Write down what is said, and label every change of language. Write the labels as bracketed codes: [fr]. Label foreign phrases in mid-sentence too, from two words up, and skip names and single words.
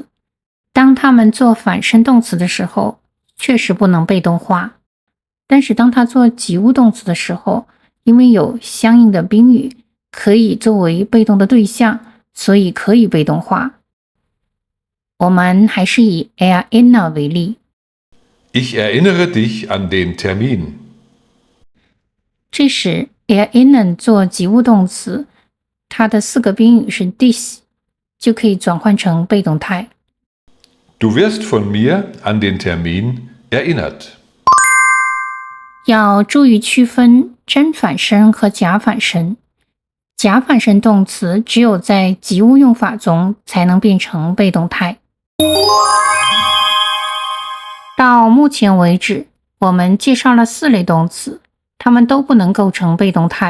[zh] 当它们做反身动词的时候，确实不能被动化。但是当它做及物动词的时候，因为有相应的宾语，可以作为被动的对象，所以可以被动化。我们还是以 erinnern 为例。 [de] Ich erinnere dich an den Termin. [zh] 这时 erinnern 做及物动词，它的4个宾语是 dich， 就可以转换成被动态。 [de] Du wirst von mir an den Termin erinnert. [zh] 要注意区分真反身和假反身。假反身动词只有在及物用法中才能变成被动态。到目前为止，我们介绍了4类动词，它们都不能构成被动态。